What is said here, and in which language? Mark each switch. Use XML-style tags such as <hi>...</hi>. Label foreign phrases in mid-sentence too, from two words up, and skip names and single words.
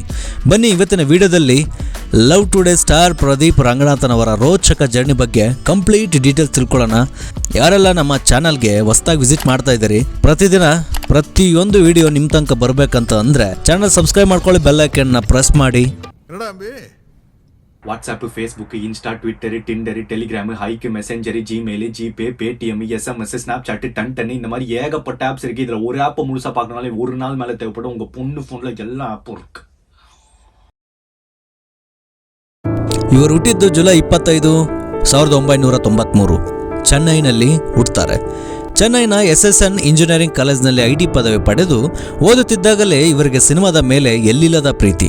<kn>ಬನ್ನಿ ಇವತ್ತಿನ ವಿಡಿಯೋದಲ್ಲಿ ಲವ್ ಟುಡೇ ಸ್ಟಾರ್ ಪ್ರದೀಪ್ ರಂಗನಾಥನ್ ಅವರ ರೋಚಕ ಜರ್ನಿ ಬಗ್ಗೆ</kn> <en>complete details</en> <kn>ತಿಳ್ಕೊಳ್ಳೋಣ. ಯಾರೆಲ್ಲ ನಮ್ಮ ಚಾನಲ್ಗೆ ಹೊಸದಾಗಿ ವಿಸಿಟ್ ಮಾಡ್ತಾ ಇದ್ದೀರಿ, ಪ್ರತಿಯೊಂದು ವಿಡಿಯೋ ನಿಮ್ಮ ತನಕ ಬರಬೇಕಂತ ಅಂದರೆ</kn> <en>channel subscribe</en> <kn>ಮಾಡ್ಕೊಳ್ಳಿ, ಬೆಲ್ ಐಕನ್ನ ಪ್ರೆಸ್ ಮಾಡಿ. ವಾಟ್ಸಾಪ್, ಫೇಸ್ಬುಕ್, ಇನ್ಸ್ಟಾ, ಟ್ವಿಟ್ಟರ್, ಟಿಂಡರ್,</kn> <ta>டெலிகிராம், ஹைக், மெசேஞ்சர், ஜிமெயில், ஜிபே, பேடிஎம், எஸ்எம்எஸ், ஸ்னாப்சாட், டன் இந்த மாதிரி ஏகப்பட்ட ஆப்ஸ் இருக்கு. இதுல ஒரு ஆப் முழுசா பார்க்கறனால ஒரு நாள் மேல தேவைப்படும். உங்க பொண்ணு போன்ல எல்லா ஆப்பும் இருக்கு.</ta> <kn>ಇವರು ಹುಟ್ಟಿದ್ದು ಜುಲೈ 25, 1993 ಚೆನ್ನೈನಲ್ಲಿ ಹುಟ್ಟುತ್ತಾರೆ. ಚೆನ್ನೈನ SSN ಇಂಜಿನಿಯರಿಂಗ್ ಕಾಲೇಜ್ನಲ್ಲಿ IT ಪದವಿ ಪಡೆದು ಓದುತ್ತಿದ್ದಾಗಲೇ ಇವರಿಗೆ ಸಿನಿಮಾದ ಮೇಲೆ ಎಲ್ಲಿಲ್ಲದ ಪ್ರೀತಿ.</kn>